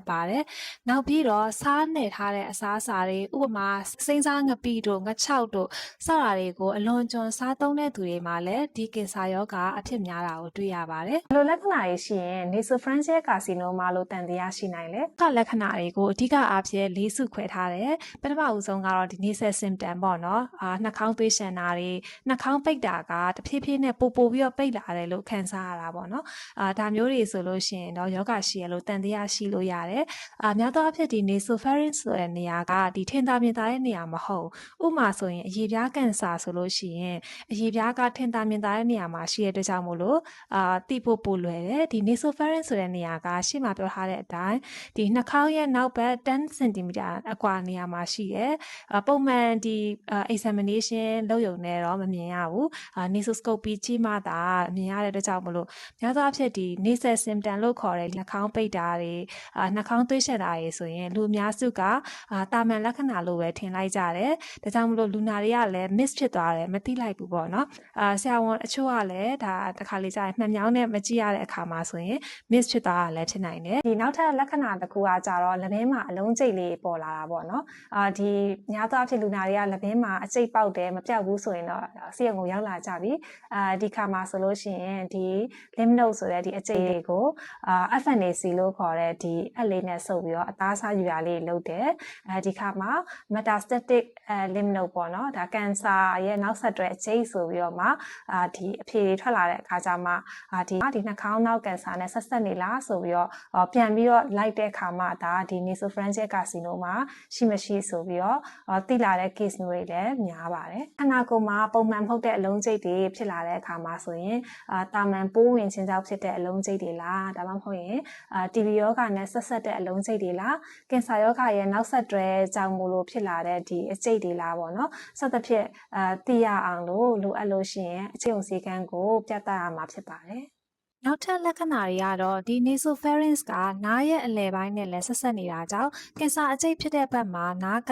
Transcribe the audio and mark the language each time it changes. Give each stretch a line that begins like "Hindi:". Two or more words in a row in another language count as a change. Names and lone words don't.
Burmese: ပါတယ်။နောက်ပြီးတော့စားနယ်ထားတဲ့အစားအစာတွေဥပမာစိမ်းစားငပိတို့ငချောက်တို့စတာတွေကိုအလွန်ကျွံစားသုံးတဲ့သူတွေမှာလည်းဒီကင်ဆာရောဂါအဖြစ်များတာကိုတွေ့ရပါတယ်။ဘယ်လိုလက္ခဏာတွေရှိရင်
English: nasopharyngeal carcinoma
Burmese: လို့တန်တရားရှိနိုင်လဲ။လက္ခဏာတွေကိုအဓိကအားဖြင့်၄စုခွဲထားတယ်။ပထမဦးဆုံးကတော့ဒီ
English: nasal symptom
Burmese: ပေါ့နော်။နှာခေါင်းသွေးရှံ တာတွေနှာခေါင်းပိတ်တာကတဖြည်းဖြည်းနဲ့ပိုပြီးတော့ပိတ်လာတယ်လို့ခံစားရတာပေါ့နော်ဒါမျိုးတွေဆိုလို့ရှိရင်တော့ယောဂရှိရလို့တန်တရားရှိလို့ရတယ်များသောအားဖြင့်ဒီ nasopharynx ဆိုတဲ့နေရာကဒီထင်သာမြင်သာတဲ့နေရာမဟုတ်ဥပမာဆိုရင်အရေပြားကင်ဆာဆိုလို့ရှိရင် အရေပြားကထင်သာမြင်သာတဲ့နေရာမှာရှိတဲ့အတွက်ကြောင့်မို့လို့တိဖို့ပိုလွယ်တယ်ဒီ nasopharynx ဆိုတဲ့နေရာကရှေ့မှာပြောထားတဲ့အတိုင်းဒီနှာခေါင်းရဲ့နောက်ဘက်10 cm အကွာနေရာမှာရှိတယ်ပုံမှ န်ဒီ examination လုပ်ရုံနဲ့တော့မမြင်ရဘူးnasoscopy ကြည့်မှသာမြင်ရတဲ့အတွက်ကြောင့်မလို့များသောအားဖြင့်ဒီ
English: nasal symptom
Burmese: လို့ခေါ်တဲ့နှာခေါင်းပိတ်တာတွေနှာခေါင်းသွေး ရှက်တာတွေဆိုရင်လူအများစုကတာမန်လက္ခဏာလို့ပဲထင်လိုက်ကြတယ်ဒါကြောင့်မလို့လူနာတွေကလည်း miss ဖြစ်သွားတယ်မသိလိုက်ဘူးပေါ့နော်ဆရာဝန်အချို့ကလည်းဒါတစ်ခါလေကြာရင်မှန်မြောင်းနဲ့မကြည့်ရတဲ့အခါမှာဆိုရင် miss ဖြစ်သွားတာလည်းဖြစ်နိုင်တယ်ဒီနောက်ထပ်လက္ခဏာတစ်ခုကကြတော့လက်ဘင်းမှာအလုံးကျိတ်လေးပေါ်လာတာပေါ့နော်ဒီများသောအားဖြင့်လူနာတွေကလက်ဘင်းမှာအကျိတ်ပေါက်တယ်မပြောက်ဘူးဆိုရင်တော့ဆေးရုံကိုရောက်လာကြပြီဒီခါမှာဆိုလို့ရှိရင်ဒီ
English: lymph node
Burmese: ဆိုတဲ့ဒီအကျိတ်တွေကို FNAC လို့ခေါ်တဲ့ဒီအက်လေးနဲ့ဆုပ်ပြီးတော့အသားစားယူရလေးလုပ်တယ်ဒီခါမှာ
English: metastatic lymph node
Burmese: ပေါ့နော်ဒါကန်ဆာရဲ့နောက်ဆက်တွဲအကျိတ်ဆိုပြီးတော့မှဒီအဖြေတွေထွက်လာတဲ့အခါ ကျမှဒီနှာခေါင်းနောက်ကန်ဆာနဲ့ဆက်ဆက်နေလားဆိုပြီးတော့ပြန်ပြီးတော့လိုက်တဲ့အခါမှာဒါဒီ
English: nasopharyngeal carcinoma
Burmese: ရှိမရှိဆိုပြီးတော့သိလာ တဲ့ case မျိုးတွေလည်းများပါတယ်ခန္ဓာကိုယ်မှာပုံမှန်မဟုတ်တဲ့အလုံးကျိတ်တွေဖြစ်လာတဲ့အခါမှာဆိုရင်တာမန်ပိုးဝင်ခြင်းကြောင့်ဖြစ်တဲ့အလုံးကျိတ်တွေလားဒါမှမဟုတ်ရင်TB ရောဂါနဲ့ဆက်ဆက်တဲ့အလုံးကျိတ်တွေလားကင်ဆာရောဂါရဲ့နောက်ဆက်တွဲကြောင့်မို့လို့ဖြစ်လာတဲ့ဒီအကျိတ်တွေလားပေါ့နော်စသဖြင့်သိရအောင်လို့လိုအပ်လို့ရှိရင်အခြေုံစည်းကမ်းကိုပြသရမှာဖြစ်ပါတယ်နောက်ထပ်လက္ခဏာတွေကတော့ဒီ nasopharynx ကနားရဲ့အလယ်ပိုင်းနဲ့လည်းဆက်ဆက်နေတာကြောင့်ကင်ဆာအကျိတ်ဖြစ်တဲ့ဘက်မှာနား